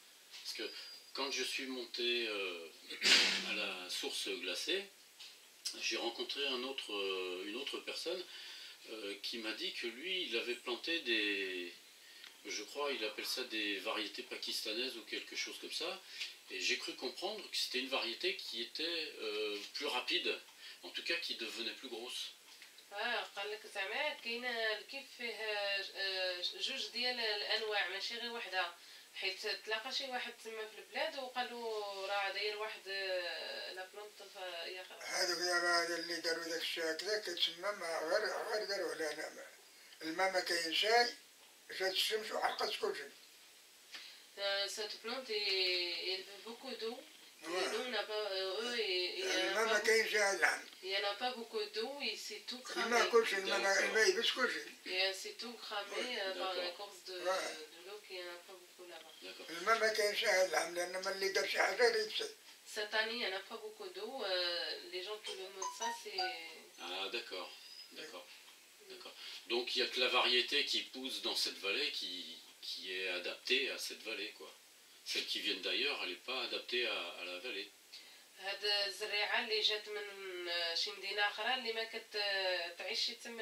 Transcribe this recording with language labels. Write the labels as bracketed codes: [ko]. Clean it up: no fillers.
[fr] Parce que quand je suis monté à la source glacée, j'ai rencontré une autre personne qui m'a dit que lui, il avait planté je crois, il appelle ça des variétés pakistanaises ou quelque chose comme ça. Et j'ai cru comprendre que c'était une variété qui était plus rapide, en tout cas qui devenait plus grosse. [ar] قال لك زعما كاين كيف فيه جوج ديال الانواع ماشي غير وحده، حيت تلاقى شي واحد تما في البلاد وقال له راه داير واحد لا بلونط هذوك هذا اللي داروا داك الشيء هكذا كتسمى غير داروا لا الماء ما كاين شاي جات الشمس وحرقت كلشي. [fr] Cette plante elle veut beaucoup d'eau. Nous on n'a pas [ar] الماء ما كاينش العام. [fr] Il n'y en a pas beaucoup d'eau et c'est tout cramé. [ar] الماء كلشي الماء يبس كلشي. [fr] Et c'est tout cramé par la cause de l'eau qu'il n'y en a pas beaucoup là-bas. [ar] الماء ما كاينش العام لأن ما اللي دار شي حاجة يفسد. [fr] Cette année, il n'y en a pas beaucoup d'eau. Les gens qui le mettent ça, c'est... Ah, d'accord. D'accord. D'accord. Donc, il n'y a que la variété qui pousse dans cette vallée qui est adaptée à cette vallée, quoi. Celles qui viennent d'ailleurs, elle n'est pas adaptée à la vallée. [ar] هاد الزريعة اللي جات من شي مدينة أخرى اللي ما كتعيش تما